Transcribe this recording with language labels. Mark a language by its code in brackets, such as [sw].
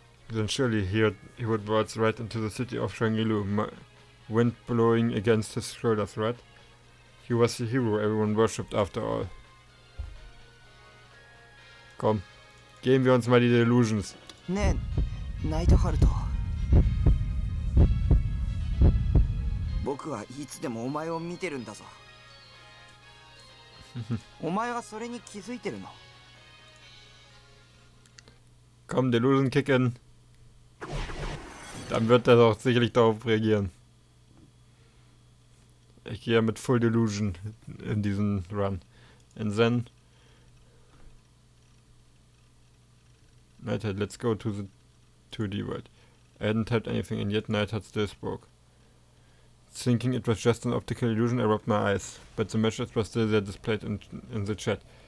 [en] Then surely he would waltz right into the city of Shangri-Lu, wind blowing against his shoulders, right? He was the hero everyone worshipped after all. [de] Komm, geben wir uns mal die Delusions. Ne, Nightheart. [ja] 僕はいつでもお前を見てるんだぞ。お前はそれに気づいてるの。 [de] Komm, Delusion kicken. Dann wird er doch sicherlich darauf reagieren. Ich gehe ja mit Full Delusion in diesen Run. [en] And then Nightheart, let's go to the 2D world. I hadn't typed anything and yet Nightheart still spoke. Thinking it was just an optical illusion, I rubbed my eyes, but the message was still there displayed in the chat.